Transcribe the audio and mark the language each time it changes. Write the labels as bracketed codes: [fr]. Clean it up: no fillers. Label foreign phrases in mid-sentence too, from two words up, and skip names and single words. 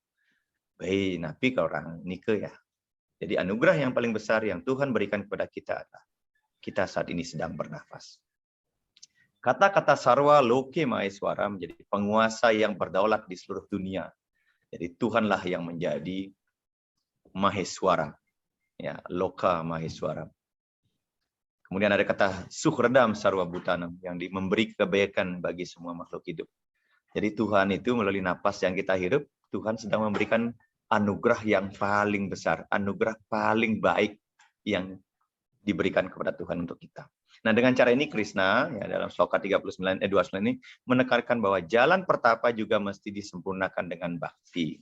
[id] Baik, [ban] napi ke orang nike [id] ya. Jadi anugerah yang paling besar yang Tuhan berikan kepada kita adalah kita saat ini sedang bernafas. Kata-kata [sa] sarwa loke maheswara [id] menjadi penguasa yang berdaulat di seluruh dunia. Jadi Tuhanlah yang menjadi maheswara, ya, [sa] loka maheswara. [id] Kemudian ada kata [sa] suhradam sarwa bhutanam [id] yang memberi kebaikan bagi semua makhluk hidup. Jadi Tuhan itu melalui napas yang kita hirup, Tuhan sedang memberikan anugerah yang paling besar, anugerah paling baik yang diberikan kepada Tuhan untuk kita. Nah, dengan cara ini Krishna ya dalam sloka 29 ini menekankan bahwa jalan pertapa juga mesti disempurnakan dengan bakti.